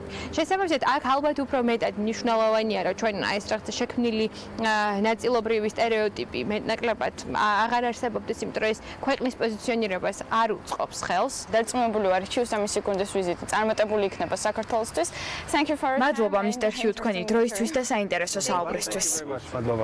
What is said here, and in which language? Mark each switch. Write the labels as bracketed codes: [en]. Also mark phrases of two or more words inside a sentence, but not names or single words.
[ka] შესაბამისად, აქ ალბათ უფრო მეტად მნიშვნელოვანია, რომ ჩვენ ეს რაღაცა შექმნილი ნაწილობრივი სტერეოტიპი მეტნაკლებად აღარ არსებობდეს, იმიტომ რომ ეს ქვეყნის პოზიციონირებას არ უწყობს ხელს. დარწმუნებული ვარ, ჩიუსამისი გუნდის ვიზიტი წარმატებული იქნება საქართველოსთვის. [en] Thank you for your time. [ka] მადლობა მისტერ ჰიუ თქვენი დროისთვის და საინტერესო საუბრისთვის. მადლობა.